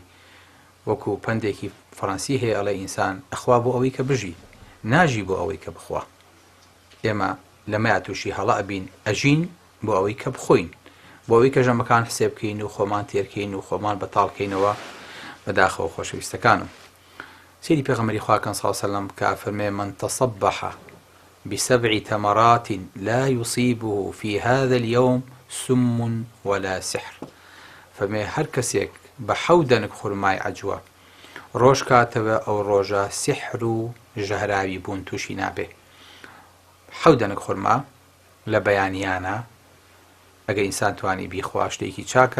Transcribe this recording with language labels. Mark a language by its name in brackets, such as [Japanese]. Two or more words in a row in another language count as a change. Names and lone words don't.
[Central Kurdish] وەکو پندێکی فەڕەنسی هەیە ئەڵێ ئینسان ئەخوا بۆ ئەوەی کە بژی، ناژی بۆ ئەوەی کە بخوا. ئێمە لەمەیە تووشی هەڵە ئەبین ئەژین بۆ ئەوەی کە بخۆین، بۆ ئەوەی کە ژەمەکان حسێب بکەین و خۆمان تێرکەین و خۆمان بەتاڵکەینەوە. بەداخەوە خۆشەویستەکانم سێری پێغەمبەری خوا کە [Arabic] صلی الله علیه وسلم [Central Kurdish] کە فەرمێ [Arabic] من تصبح بسبع تمرات لا يصيبه في هذا اليوم سم ولا سحر. [Central Kurdish] فمێ هەر کەسێک بە حەو دەنگ خورمای عەجوە ڕۆژ کاتەوە ئەو ڕۆژە سحر و ژەهراوی بوون تووشی نابێ. حەو دەنگ خورما لە بەیانیانە ئەگەر ئینسان توانی بیخوا شتێکی چاکە.